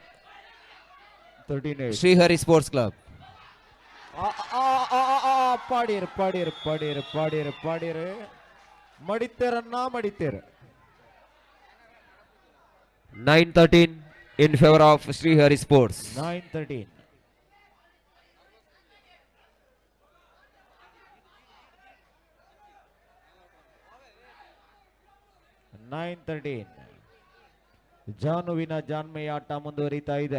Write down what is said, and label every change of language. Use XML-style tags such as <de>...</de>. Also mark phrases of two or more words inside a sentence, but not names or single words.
<en>13-8. Srihari Sports Club.</en> <tcy>ಪಾಡೀರ್ ಪಾಡೀರ್ ಪಾಡೀರ್ ಪಾಡೀರ್ ಪಾಡೀರ್ ಮಡಿತೇರನ್ನ ಮಡಿತೇರ್.</tcy> <en>9-13 in favor of Srihari Sports. 9-13. 9-13.</en> <kn>ಜಾನುವಿನ ಜಾನ್ಮೆಯ ಆಟ ಮುಂದುವರಿತಾ ಇದೆ.</kn>